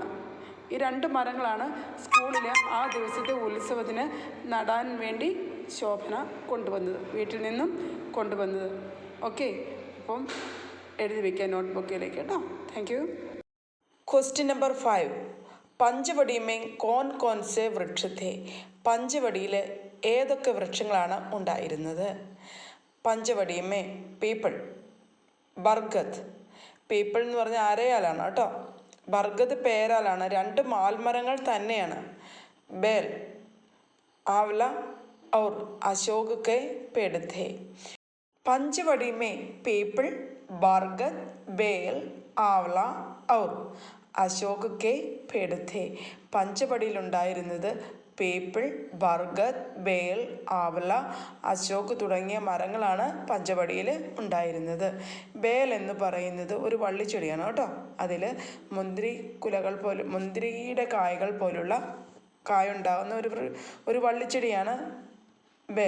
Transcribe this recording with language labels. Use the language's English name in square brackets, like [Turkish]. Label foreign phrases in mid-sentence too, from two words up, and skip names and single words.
[Malayalam] ഈ 2 മരങ്ങളാണ് സ്കൂളിൽ ആ ദിവസത്തെ ഉത്സവത്തിന് നടാൻ വേണ്ടി ശോഭന കൊണ്ടുവന്നത്, വീട്ടിൽ നിന്നും കൊണ്ടുവന്നത്. ഓക്കെ. അപ്പം എഴുതി വയ്ക്കുക നോട്ട്ബുക്കിലേക്ക് കേട്ടോ. [English] Thank you. Question number [Hindi] 5, പഞ്ചവടി में कौन से वृक्ष थे, [Malayalam] പഞ്ചവടിയിൽ ഏതൊക്കെ വൃക്ഷങ്ങളാണ് ഉണ്ടായിരുന്നത്. പഞ്ചവടി में പീപ്പിൾ, ബർഗദ്, പീപ്പിൾ എന്ന് പറഞ്ഞാൽ അരയാലാണ് കേട്ടോ, ബർഗദ് പേരാലാണ്, 2 മാൽമരങ്ങൾ തന്നെയാണ്. [Hindi] ബേൽ, ആവല और अशोक के पेड़ थे. पंचवड़ी में पीपल, बरगद, बेल, आंवला और अशोक के पेड़ थे. [Malayalam] പഞ്ചവടിയിലുണ്ടായിരുന്നത് പീപ്പിൾ, ബർഗദ്, ബേൽ, ആവല, അശോക് തുടങ്ങിയ മരങ്ങളാണ് പഞ്ചവടിയിൽ ഉണ്ടായിരുന്നത്. ബേൽ എന്ന് പറയുന്നത് ഒരു വള്ളിച്ചെടിയാണ് കേട്ടോ, അതിൽ മുന്തിരിയുടെ കായകൾ പോലുള്ള കായുണ്ടാകുന്ന ഒരു വള്ളിച്ചെടിയാണ് ബേൽ.